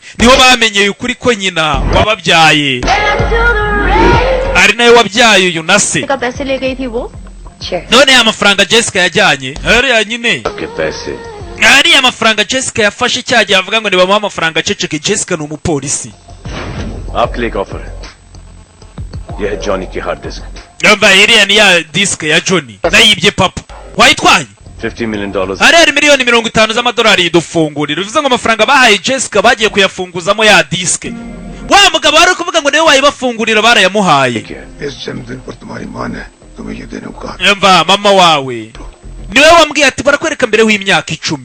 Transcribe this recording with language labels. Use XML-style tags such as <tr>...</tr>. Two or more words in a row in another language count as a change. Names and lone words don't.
<rw>niho bamenyeye ukuri ko nyina wababyaye ari nawe wabyaye uyu na se. none ya mafaranga Jessica yajyanye ariya nyine, ariya mafaranga Jessica yafashe cyagiye avuga ngo nibamuha amafaranga aceceke. Jessica ni umupolisi.</rw> <hi>आपके लिए एक ऑफर है. यह है जॉनी की</hi> <en>hard disk.</en> <rw>yumva iriya ni ya disike ya Johnny nayibye papa. wayitwaye?</rw> <en>$50 million.</en> <rw>hari miliyoni 50 z'amadolari yidufungurira. bivuze ngo amafaranga bahaye Jessica bagiye kuyafunguzamo ya disike. wa mugabo wari kuvuga ngo niwe wayibafungurira barayamuhaye. yumva mama wawe niwe wambwiye ati barakwereka mbere w'imyaka 10.</rw>